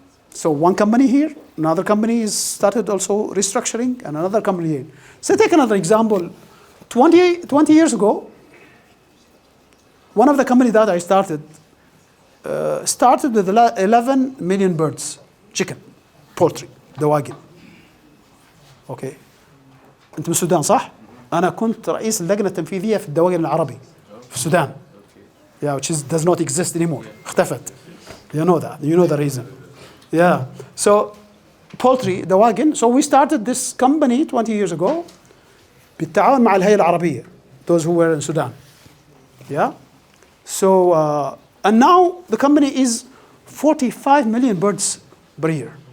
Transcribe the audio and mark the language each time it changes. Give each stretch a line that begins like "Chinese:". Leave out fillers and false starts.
English: So one company here, another company is started also restructuring, and another company here. So take another example. 20 years ago, one of the companies that I started with 11 million birds, chicken, poultry, دواجن. Okay.
Arabic: انت من السودان صح؟ انا كنت رئيس اللجنه التنفيذيه في الدواجن العربي في السودان.
English: Yeah, which does not exist anymore.
Arabic: اختفت.
English: You know that. You know the reason. Yeah. So poultry, دواجن. So we started this company 20 years ago
Arabic: بالتعاون مع الهيئة العربية.
English: Those who were in Sudan. Yeah. So and now the company is 45 million birds per year.